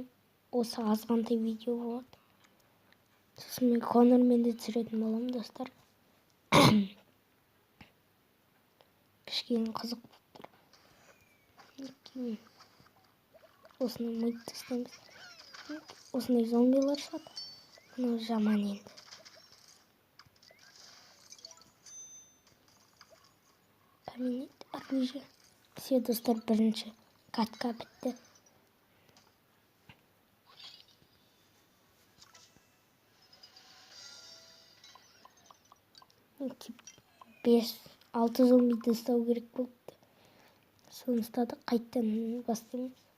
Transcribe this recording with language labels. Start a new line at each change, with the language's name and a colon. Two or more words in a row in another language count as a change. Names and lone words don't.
Kazakh: Осы азғантай видео болады. Сосын мен Конормен де түсіретін боламын, достар. Кішкене қызық болып тұр. Осыны мойып тастаймыз. Осындай зомбилар шығады. Мынау жаман енді.
Russian: Поменять оружие. Все,
Kazakh: достар, бірінші катка бітті. Алты зомбиді ұстау керек болыпты. Соны ұстадық, қайттан бастаймыз.